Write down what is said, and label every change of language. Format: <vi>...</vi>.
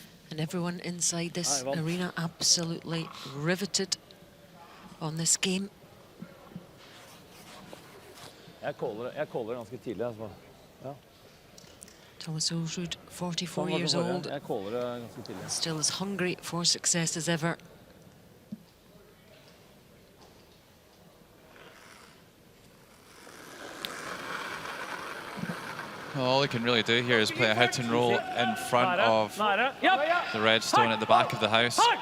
<en>And everyone inside this arena absolutely riveted on this game.</en> <no>Jeg caller ganske tidlig, altså. Ja.</no> <en>Thomas Hilsrud, 44 years old,</en> <no>Jeg caller ganske tidlig.</no> <en>still as hungry for success as ever. All he can really do here is play a hit and roll in front of the red stone at the back of the house.</en>